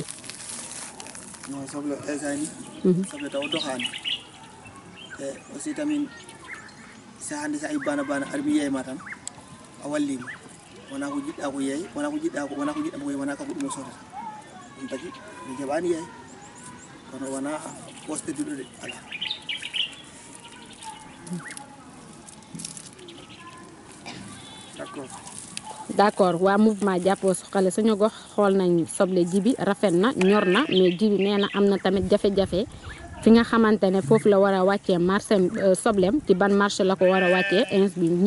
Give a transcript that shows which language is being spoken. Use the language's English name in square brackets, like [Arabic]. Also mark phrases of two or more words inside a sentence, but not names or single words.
[Fula] non soble esani soble taw doxani e aussi tamin sa hande sa bana armi yeey ma tan a wallima wona ko jiɗɗa ko yeey wona ko jiɗɗa ko yeey wona ka ko ɗum o sotata ɗum tagi mi jaɓani yeey kono wona poste duɗo de ala [Wolof] d'accord waa mouvement jàppoo suqali suñu gox xool nañ soble jibi rafet na ñor na mais jibi nee na am na tamit jafe-jafe fi nga xamante ne foofu la war a wàccee marché soblem ci ban marché la ko war a wàccee ins bi ñëpp